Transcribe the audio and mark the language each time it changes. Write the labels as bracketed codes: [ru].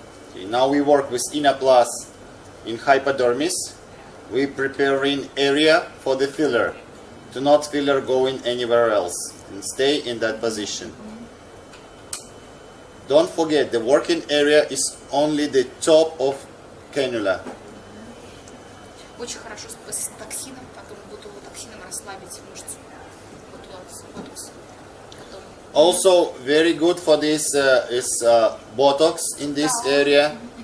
[en] Okay, now we work with INNOPLUS in hypodermis. We preparing area for the filler. Do not filler going anywhere else and stay in that position. Don't forget, the working area is only the top of cannula. [ru] Очень хорошо с токсином, потом ботулотоксином расслабить мышцу. Ботокс. Потом [en] Also, very good for this is Botox in this area.